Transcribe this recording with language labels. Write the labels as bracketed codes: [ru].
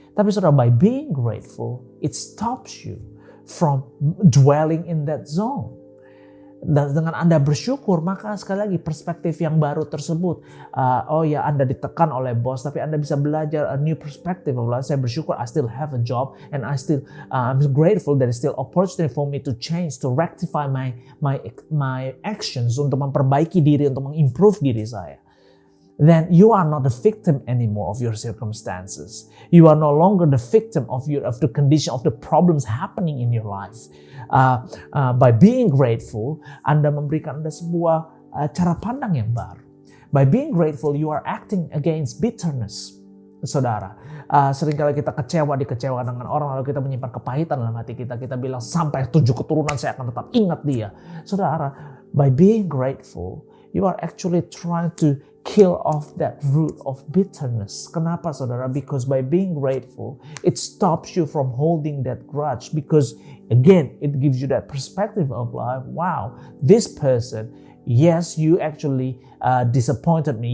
[id] Tapi saudara, [en] by being grateful, it stops you from dwelling in that zone. [id] Dan dengan Anda bersyukur, maka sekali lagi perspektif yang baru tersebut. Anda ditekan oleh bos, tapi Anda bisa belajar [en] a new perspective. [id] Saya bersyukur, [en] I still have a job, and I'm grateful there is still opportunity for me to change, to rectify my actions, [id] untuk memperbaiki diri, untuk mengimprove diri saya. [en] Then you are not the victim anymore of your circumstances. You are no longer the victim of the condition, of the problems happening in your life. By being grateful, [id] Anda memberikan Anda sebuah cara pandang yang baru. [en] By being grateful, you are acting against bitterness. [id] Saudara, seringkali kita dikecewakan dengan orang, lalu kita menyimpan kepahitan dalam hati kita. Kita bilang, sampai 7 keturunan saya akan tetap ingat dia. [en] Saudara, by being grateful, you are actually trying to kill off that root of bitterness. [id] Kenapa saudara? [en] Because by being grateful, it stops you from holding that grudge. Because again, it gives you that perspective of life. Wow, this person, yes, you actually disappointed me.